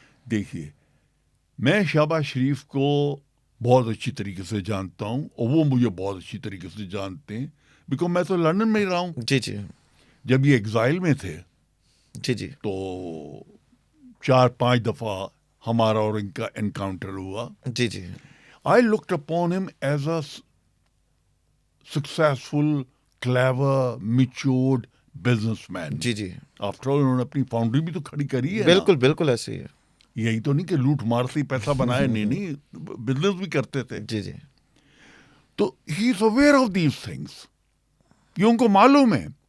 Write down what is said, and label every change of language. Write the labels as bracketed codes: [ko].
[ur] دیکھیے، میں شہباز شریف کو بہت اچھی طریقے سے جانتا ہوں اور وہ مجھے بہت اچھی طریقے سے جانتے ہیں، بیکاز میں تو لندن میں ہی رہا ہوں. جی جی جب یہ ایگزائل میں تھے جی جی تو 4-5 دفعہ ہمارا اور ان کا انکاؤنٹر ہوا. جی جی [en] I looked upon him as a successful, clever, matured businessman. [ur] جی جی [en] After all, [ur] انہوں نے اپنی فاؤنڈری بھی تو کھڑی کری ہے نا. بالکل بالکل ایسے ہی ہے. یہی تو نہیں کہ لوٹ مار سے ہی پیسہ بنایا، نہیں بزنس بھی کرتے تھے. جی جی [en] تو he is aware of these things, [ur] یہ ان کو معلوم ہے.